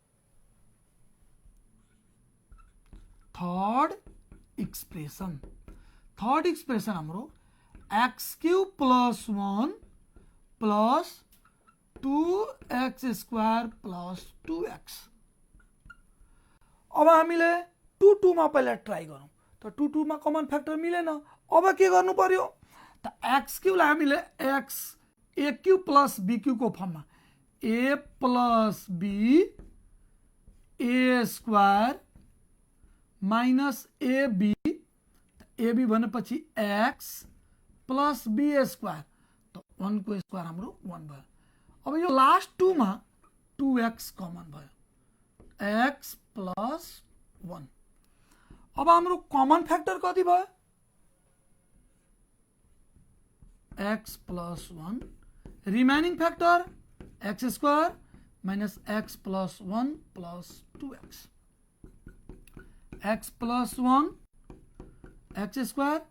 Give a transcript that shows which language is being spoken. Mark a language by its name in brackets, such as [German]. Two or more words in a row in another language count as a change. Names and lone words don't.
[Nepali] हाम्रो [English] x cube plus 1 plus 2x square plus 2x [Nepali] स्क्वायर प्लस 2x अब हामीले 2 मा पहिला ट्राई गरौँ त 2 मा [English] common factor [Nepali] मिलेन अब के गर्नु पर्यो त [English] x cube [Nepali] लाई हामीले [English] x a cube plus b cube [Nepali] को फर्ममा [English] a plus b a square minus ab ab [Nepali] भनेपछि [English] x plus b square [Nepali] त 1 को स्क्वायर हाम्रो 1 भयो अब यो लास्ट 2 मा 2x कमन भयो [English] x plus 1 [Nepali] अब हाम्रो [English] common factor [Nepali] कति भयो [English] x plus 1 remaining factor x square minus x plus 1 plus 2x x plus 1 x square